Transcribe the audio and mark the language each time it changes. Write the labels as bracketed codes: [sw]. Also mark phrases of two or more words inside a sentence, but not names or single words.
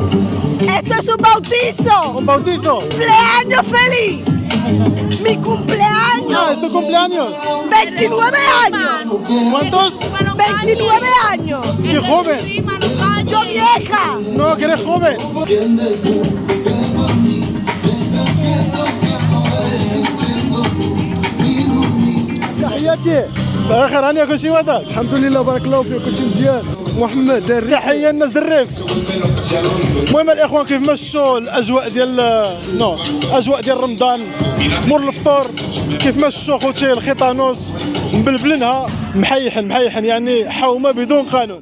[es] Esto es un bautizo. ¿Un bautizo? ¡Cumpleaños feliz! ¡Mi cumpleaños! Ah, ¿es tu cumpleaños? 29 años. ¿Cuántos? 29 años. ¡Qué joven! ¡Yo vieja! No, que eres joven. [ar] تحياتي بخير. هانيه كلشي واضح؟ الحمد لله بارك الله فيك كلشي مزيان. محمد دري. تحيه الناس الريف. المهم الاخوان كيف مشوا الاجواء ديال اجواء ديال رمضان مور الفطور، كيف مشوا خوتي الخيطانوس مبلبلينها محيحن يعني حومه بدون قانون.